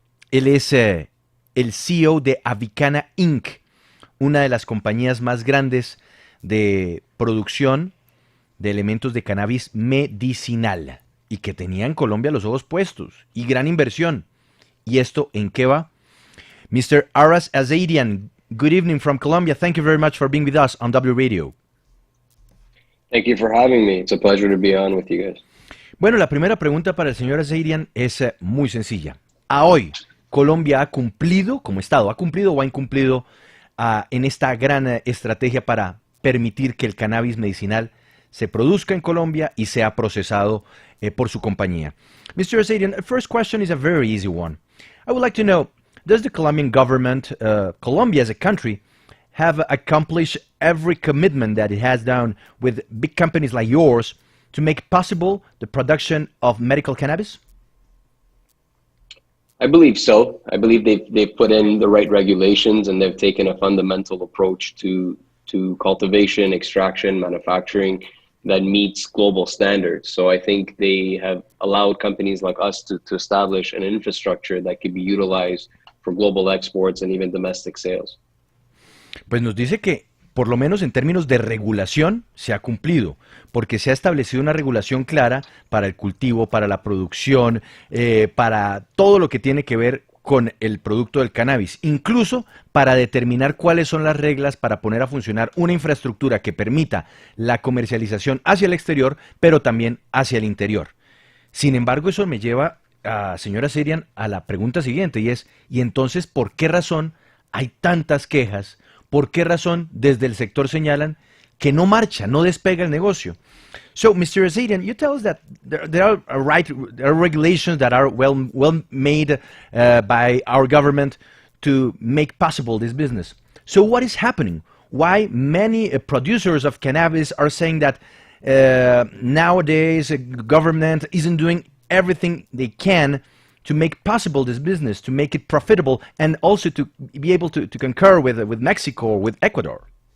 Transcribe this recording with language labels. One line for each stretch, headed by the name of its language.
Spanish: Él es el CEO de Avicana Inc., una de las compañías más grandes de producción de elementos de cannabis medicinal y que tenía en Colombia los ojos puestos y gran inversión. ¿Y esto en qué va? Mr.
English: Aras Azerian, good evening from Colombia. Thank you very much for being with us on W Radio. Thank you for having me. It's a pleasure to be on with you guys.
Spanish: Bueno, la primera pregunta para el señor Azerian es muy sencilla. A hoy, Colombia ha cumplido, como Estado, ha cumplido o ha incumplido en esta gran estrategia para permitir que el cannabis medicinal se produzca en Colombia y sea procesado por su compañía.
English: Mr. Azerian, the first question is a very easy one. I would like to know, does the Colombian government, Colombia as a country, have accomplished every commitment that it has done with big companies like yours to make possible the production of medical cannabis? I believe so. I believe they've put in the right regulations and they've taken a fundamental approach to cultivation, extraction, manufacturing that meets global standards. So I think they have allowed companies like us to establish an infrastructure that could be utilized for global exports and even domestic sales.
Spanish: Pues nos dice que, por lo menos en términos de regulación, se ha cumplido, porque se ha establecido una regulación clara para el cultivo, para la producción, para todo lo que tiene que ver con el producto del cannabis, incluso para determinar cuáles son las reglas para poner a funcionar una infraestructura que permita la comercialización hacia el exterior, pero también hacia el interior. Sin embargo, eso me lleva, señora Azerian, a la pregunta siguiente, y es, ¿y entonces por qué razón hay tantas quejas? ¿Por qué razón desde el sector señalan que no marcha, no despega el negocio?
English: So, Mr. Azerian, you tell us that there are regulations that are well made by our government to make possible this business. So, what is happening? Why many producers of cannabis are saying that nowadays government isn't doing everything they can to make possible this business, to make it profitable, and also to be able to concur with Mexico or with Ecuador?